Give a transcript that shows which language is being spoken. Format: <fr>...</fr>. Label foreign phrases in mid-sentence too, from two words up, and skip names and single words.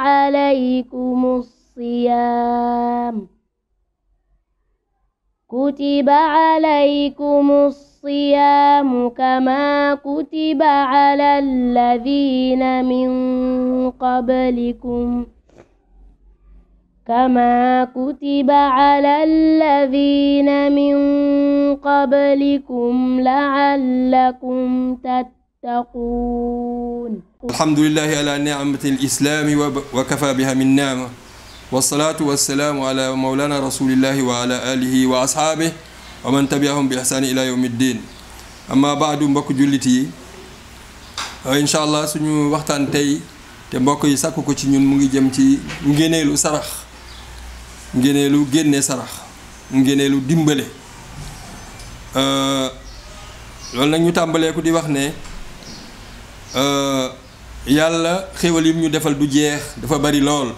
<ar>عليكم الصيام كما كتب على الذين من قبلكم لعلكم تتقون. الحمد لله على نعمة الإسلام وكفى بها من نعمة، والصلاة والسلام على مولانا رسول الله وعلى آله وأصحابه ومن تبعهم بإحسان إلى يوم الدين. أما بعد</ar> <wo>mbokk jullit yi</wo> <ar>إن شاء الله</ar> <wo>suñu waxtaan tey te mbokk yi sàkku ko ci ñun mu ngi jëm ci ngéneelu sarax, ngéneelu génne sarax, ngéneelu dimbale. loolu nag ñu tàmbalee ko di wax ne yàlla xéwal yi ñu defal du jeex, dafa bari lool.</wo>